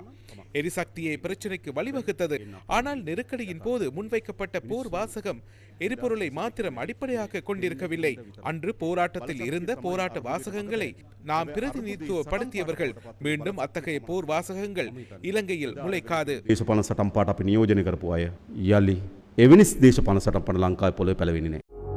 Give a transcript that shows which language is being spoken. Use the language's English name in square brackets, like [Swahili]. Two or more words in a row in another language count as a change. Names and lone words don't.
[Tamil] எரிசக்தியை பிரச்சனைக்கு வழிவகுத்தது. ஆனால் நெருக்கடியின் போது முன்வைக்கப்பட்ட போர் வாசகம் எரிபொருளை மாத்திரம் அடிப்படையாக கொண்டிருக்கவில்லை. அன்று போராட்டத்தில் இருந்த போராட்ட வாசகங்களை நாம் பிரதிநிதித்துவப்படுத்தியவர்கள். மீண்டும் அத்தகைய போர் வாசகங்கள் இலங்கையில் முளைக்காது. [Sinhala] දේශපාලන සටන් පාට අපි නියෝජනය කරපු අය යලි එවැනි දේශපාලන සටන් පාට ලංකාවේ පොළවේ පැලවෙන්නේ නෑ.